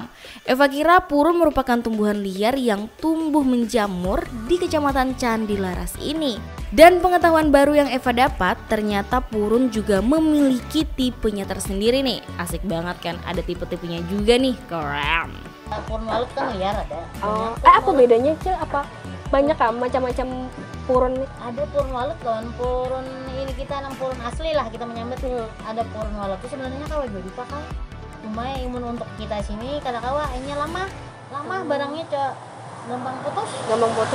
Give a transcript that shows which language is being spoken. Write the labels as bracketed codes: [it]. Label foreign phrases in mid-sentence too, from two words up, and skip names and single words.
[id] Eva kira purun merupakan tumbuhan liar yang tumbuh menjamur di Kecamatan Candi Laras ini. Dan pengetahuan baru yang Eva dapat, ternyata purun juga memiliki tipenya tersendiri nih. Asik banget kan, ada tipe-tipenya juga nih, keren. Purun walut kan liar ada. Oh, apa bedanya Cil? Apa banyak kan macam-macam purun nih? Ada purun walut kan, purun ini kita nanam purun asli lah kita menyambut. [bjn] Ada purun walut itu sebenarnya kawai baru dipakai. Cuma imun untuk kita sini kada kawa, ini lama barangnya gampang putus.